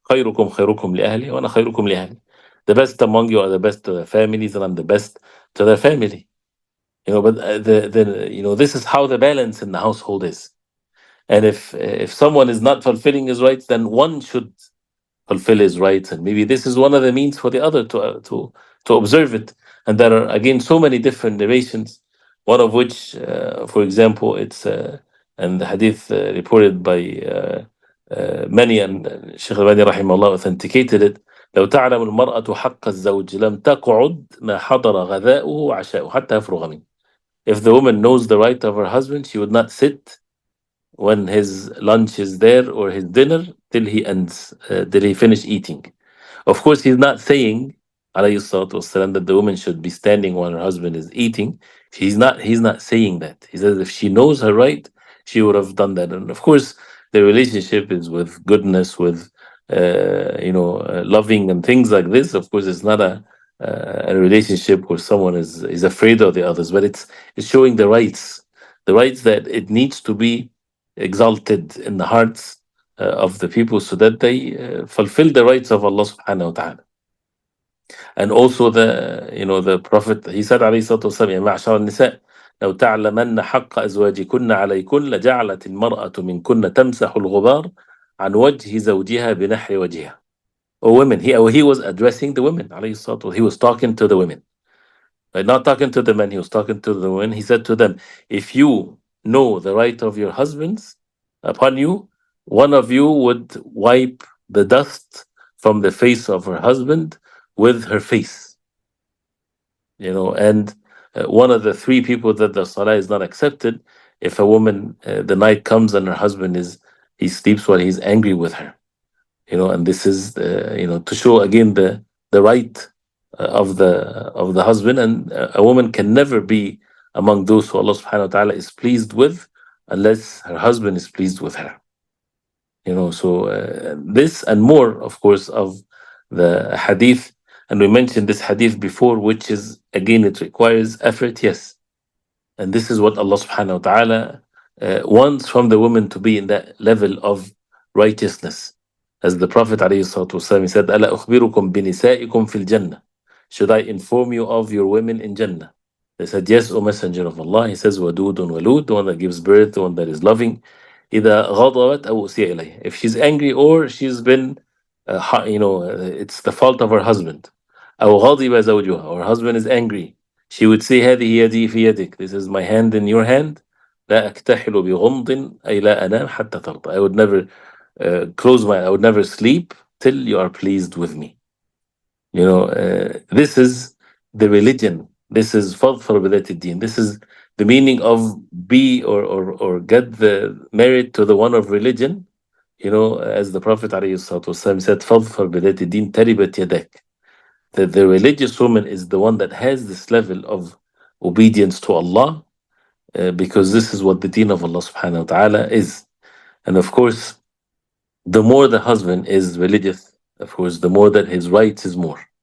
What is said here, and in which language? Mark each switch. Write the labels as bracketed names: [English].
[Arabic] خيركم خيركم لأهلي وأنا خيركم لأهلي. [English] The best among you are the best to their families, and I'm the best to their family. But this is how the balance in the household is. And if someone is not fulfilling his rights, then one should fulfill his rights, and maybe this is one of the means for the other to observe it. And there are again so many different narrations, one of which, for example, it's and the hadith reported by many, and Sheikh Al-Albani rahimahullah authenticated it. [Arabic] لو تعلم المرأة حق الزوج لم تقعد ما حضر غذاؤه وعشاؤه حتى يفرغ منه. [English] If the woman knows the right of her husband, she would not sit when his lunch is there or his dinner till he ends, till he finish eating. Of course, he's not saying, alayhi salatu wasalam, that the woman should be standing while her husband is eating. He's not saying that. He says if she knows her right, she would have done that. And of course, the relationship is with goodness, with loving and things like this. Of course, it's not a relationship where someone is afraid of the others, but it's showing the rights that it needs to be exalted in the hearts of the people, so that they fulfill the rights of Allah subhanahu wa ta'ala. And also the Prophet, he said [Arabic] عليه الصلاة والسلام يا معشر النساء لو تعلمن حق أزواجكن عليكن لجعلت المرأة منكن تمسح الغبار عن وجه زوجها بنحر وجهها. [English] O women, he was addressing the women [Arabic] عليه الصلاة والسلام. [English] He was talking to the women, not talking to the men. He was talking to the women. He said to them, if you know the right of your husbands upon you, one of you would wipe the dust from the face of her husband with her face. And one of the three people that the salah is not accepted, if a woman, the night comes and her husband he sleeps while he's angry with her. And this is, to show again the right of the husband, and a woman can never be among those who Allah subhanahu wa ta'ala is pleased with unless her husband is pleased with her. So this and more, of course, of the hadith, and we mentioned this hadith before, which is, again, it requires effort, yes. And this is what Allah subhanahu wa ta'ala wants from the woman, to be in that level of righteousness. As the Prophet ﷺ said, [Arabic] أَلَا أُخْبِرُكُمْ بِنِسَائِكُمْ فِي الْجَنَّةِ. [English] Should I inform you of your women in Jannah? They said, yes, O Messenger of Allah. He says, [Arabic] وَدُودٌ وَلُودٌ, [English] the one that gives birth, the one that is loving. [Arabic] إِذَا غَضَبَتْ أَوْ أُسِيَ إِلَيْهِ. [English] If she's angry or she's been, it's the fault of her husband. [Arabic] أَوْ غَضِبَ زَوْجُهَا, [English] or her husband is angry. She would say, [Arabic] هذه يدي في يدك. [English] This is my hand in your hand. [Arabic] لا أكتحل بغمض أي لا أنام حتى ترضى. [English] I would never I would never sleep till you are pleased with me. This is the religion. This is [Arabic] فَضْفَرْ بِذَاتِ الدِّينِ. [English] This is the meaning of be or get the merit to the one of religion. As the Prophet ﷺ said, [Arabic] فَضْفَرْ بِذَاتِ الدِّينِ تَرِبَتْ يَدَكَ. [English] That the religious woman is the one that has this level of obedience to Allah, because this is what the deen of Allah subhanahu wa ta'ala is. And of course, the more the husband is religious, of course, the more that his rights is more.